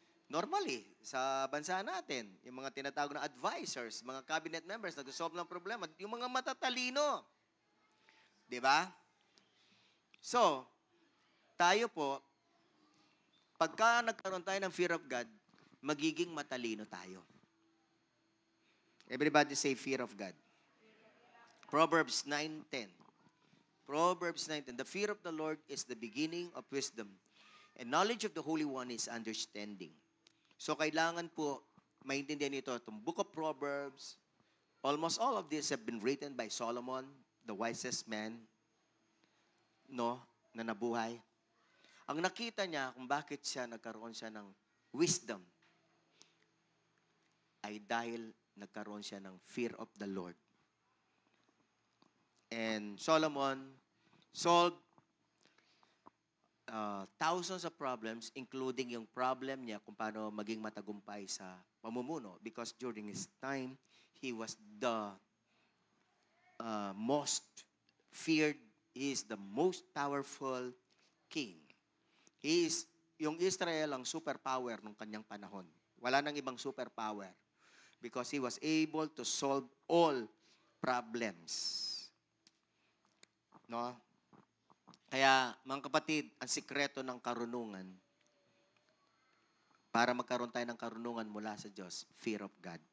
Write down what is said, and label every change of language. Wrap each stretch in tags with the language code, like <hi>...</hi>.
<tl>Normally, sa bansa natin, yung mga tinatawag na advisors, mga cabinet members, nagsosolve ng problema, yung mga matatalino. Di ba? So, tayo po, pagka nagkaroon tayo ng fear of God, magiging matalino tayo.</tl> <en>Everybody say fear of God. Proverbs 9:10. Proverbs 9:10. The fear of the Lord is the beginning of wisdom, and knowledge of the Holy One is understanding.</en> <tl>So, kailangan po maintindihan ito.</tl> <en>Itong Book of Proverbs, almost all of this have been written by Solomon, the wisest man, na nabuhay.</en> <tl>Ang nakita niya kung bakit nagkaroon siya ng wisdom ay dahil nagkaroon siya ng fear of the Lord.</tl> <en>And Solomon solved thousands of problems,</en> <tl>including yung problem niya kung paano maging matagumpay sa pamumuno.</tl> <en>Because during his time, he was the most feared. He is the most powerful king.</en> <tl>Yung Israel ang superpower nung kanyang panahon. Wala nang ibang superpower</tl> <en>because he was able to solve all problems. No?</en> <tl>Kaya, mga kapatid, ang sikreto ng karunungan, para magkaroon tayo ng karunungan mula sa Diyos, fear of God.</tl>